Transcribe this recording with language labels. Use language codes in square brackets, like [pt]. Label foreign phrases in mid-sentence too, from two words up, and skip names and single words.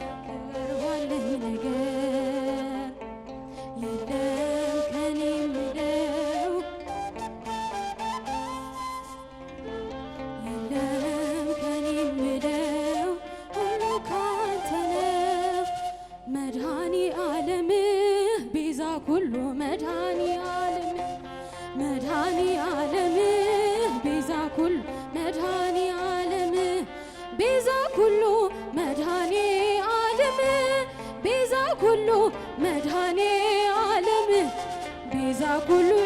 [am] የለም ከኔ ምለው የለም ከኔ ምለው ሁሉ ካንተ ነው። [gez] መድኃኒ ዓለም ቤዛ ኩሉ መድኃኒ ዓለም መድኃኒ ዓለም ቤዛ ኩሉ መድኃኒ ዓለም ቤዛ ኩሉ መድኃኒ ዓለም ቤዛ ኩሉ መድኃኒ ዓለም ቤዛ ኩሉ